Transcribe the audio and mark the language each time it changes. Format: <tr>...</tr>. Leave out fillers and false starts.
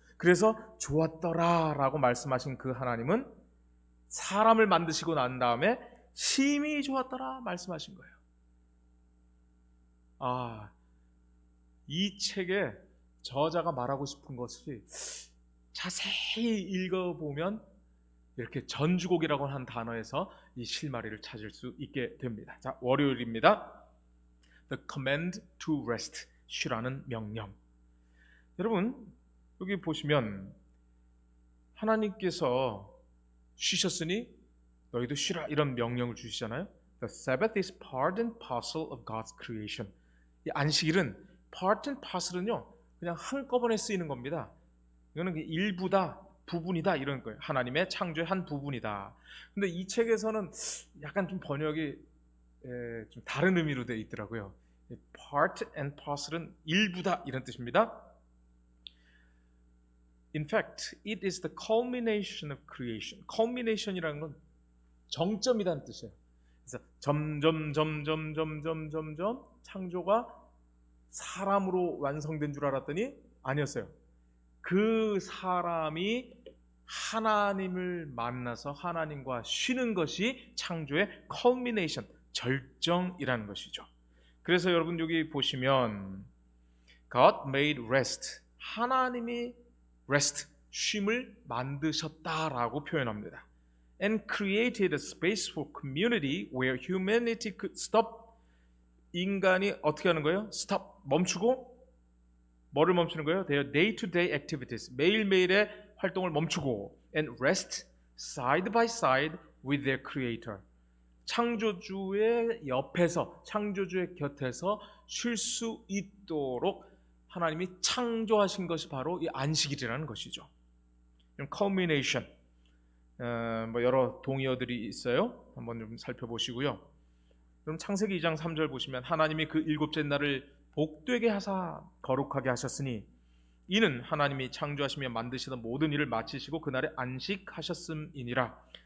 <ko>그래서 좋았더라 라고 말씀하신 그 하나님은 사람을 만드시고 난 다음에 심히 좋았더라 말씀하신 거예요. 이 책에 저자가 말하고 싶은 것이 자세히 읽어보면 이렇게 전주곡이라고 하는 단어에서 이 실마리를 찾을 수 있게 됩니다. 자, 월요일입니다.</ko> <en>The command to rest, 쉬라는 명령.</en> <ko>여러분, 여기 보시면 하나님께서 쉬셨으니 너희도 쉬라 이런 명령을 주시잖아요.</ko> <en>The Sabbath is part and parcel of God's creation.</en> <ko>이 안식일은 part and parcel은요, 그냥 한꺼번에 쓰이는 겁니다. 이거는 일부다, 부분이다 이런 거예요. 하나님의 창조의 한 부분이다. 근데 이 책에서는 약간 좀 번역이 좀 다른 의미로 되어 있더라고요. Part and parcel은 일부다 이런 뜻입니다.</ko> <en>In fact, it is the culmination of creation.</en> <ko>culmination이라는 건 정점이라는 뜻이에요. 그래서 점점 창조가 사람으로 완성된 줄 알았더니 아니었어요. 그 사람이 하나님을 만나서 하나님과 쉬는 것이 창조의 culmination, 절정이라는 것이죠. 그래서 여러분 여기 보시면</ko> <en>God made rest,</en> <ko>하나님이 rest, 쉼을 만드셨다라고 표현합니다.</ko> <en>And created a space for community where humanity could stop.</en> <ko>인간이 어떻게 하는 거예요? stop, 멈추고 뭐를 멈추는 거예요?</ko> <en>Their day-to-day activities,</en> <ko>매일매일의 활동을 멈추고</ko> <en>and rest side by side with their creator.</en> <ko>창조주의 옆에서, 창조주의 곁에서 쉴 수 있도록 하나님이 창조하신 것이 바로 이 안식일이라는 것이죠. culmination, 여러 동의어들이 있어요. 한번 좀 살펴보시고요. 그럼 창세기 2장 3절 보시면 하나님이 그 일곱째 날을 복되게 하사 거룩하게 하셨으니 이는 하나님이 창조하시며 만드시던 모든 일을 마치시고 그날에 안식하셨음이니라.</ko>